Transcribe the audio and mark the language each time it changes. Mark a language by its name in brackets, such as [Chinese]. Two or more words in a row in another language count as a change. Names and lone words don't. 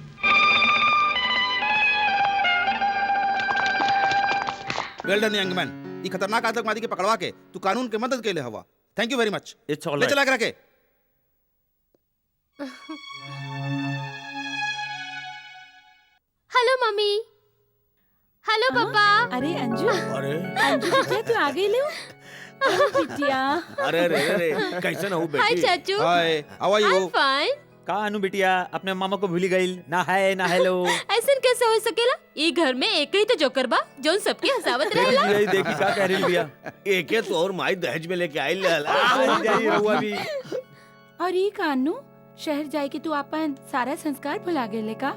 [English] Well done young man. [Bhojpuri] ये खतरनाक आतंकवादी के पकड़वा के तू कानून के मदद के लिए हवा। [English] Thank you very much. It's all [Bhojpuri] ले चला के रखे। हेलो मम्मी। हेलो पापा। अरे अंजू, अरे अंजू बिटिया तू आ गई लो। अरे बिटिया, अरे अरे अरे कैसे हो हाय बेटी? चाचू। हाय, [English] How are आई यू? फाइन। [Bhojpuri] का अनु बिटिया अपने मामा को भूली गई ना है ना हेलो। ऐसन कैसे हो सकेला? ई घर में एक ही तो जोकर बा जोन सबके हंसावत रहेला। यही देखी का कह रही बिया। एक तो और माई दहेज में लेके आई ले जाई रहुआ भी। और ई कानू शहर जाए के तू अपन सारा संस्कार भुला गेले का?